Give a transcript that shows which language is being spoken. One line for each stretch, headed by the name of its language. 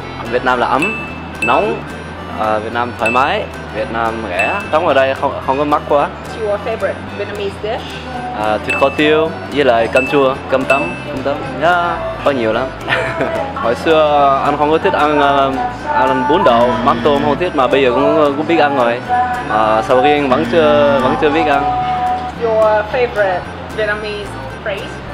Vietnamese: Việt Nam là ấm, nóng, Việt Nam thoải mái, Việt Nam rẻ, sống ở đây không có mắc quá.
English: What's your favorite Vietnamese dish?
Vietnamese: Thịt kho tiêu với lại canh chua, cơm tấm, yeah, có nhiều lắm. Hồi xưa anh không có thích ăn bún đậu, mắm tôm không thích, mà bây giờ cũng biết ăn rồi. Sầu riêng vẫn chưa biết ăn.
English: Your favorite Vietnamese phrase?